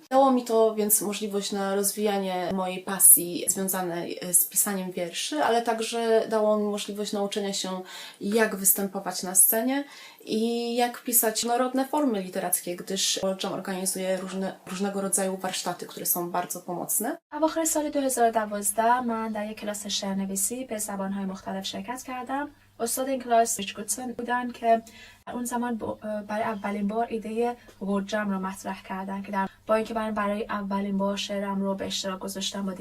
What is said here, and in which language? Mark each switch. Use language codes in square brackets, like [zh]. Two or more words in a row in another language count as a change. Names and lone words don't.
[pl] Dało mi to więc możliwość na rozwijanie mojej pasji związanej z pisaniem wierszy, ale także dało mi możliwość nauczenia się, jak występować na scenie i jak pisać różnorodne formy literackie, gdyż World Jam organizuje różnego rodzaju warsztaty, które są bardzo pomocne. [fa] اواخر سال 2012 من در یک کلاس شعرنویسی به زبان‌های مختلف شرکت کردم. استاد این کلاس ریچ گودسون بودن که اون زمان برای اولین بار ایده ورلد جم رو مطرح کردن که با اینکه من برای اولین بار شعرم رو به اشتراک گذاشتم با